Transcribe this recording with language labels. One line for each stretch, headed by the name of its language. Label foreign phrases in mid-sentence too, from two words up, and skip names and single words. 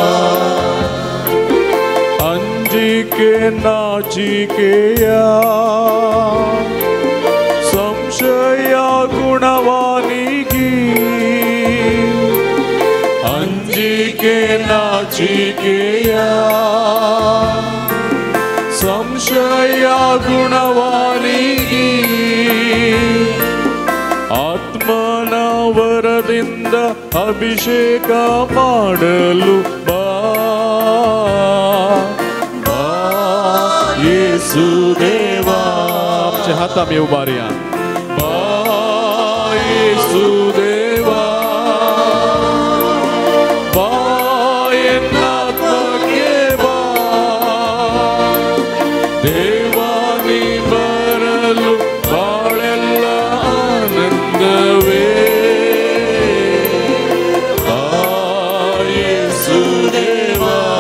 Kannada: ಅಂಜಿಕೆ ನಾಚಿಕೆಯ ಸಂಶಯ ಗುಣವಾನಿಗಿ, ಅಂಜಿಕೆ ನಾಚಿಕೆಯ ಸಂಶಯ ಗುಣವಾನಿಗಿ, ಅಭಿಷೇಕ ಮಾಡಲು ಬಾ ಬಾ ಯೇಸು ದೇವಾ
Marathi: आमच्या हात आम्ही उभारूया बा येसू देवा
Kannada: बा ಎನ್ನಾತ್ಮಕ್ಕೆ ಬಾ ದೇವಾನಿ ಬರಲು ಬಾಳೆಲ್ಲ ಆನಂದವೇ ಬಾ ಯೇಸು ದೇವಾ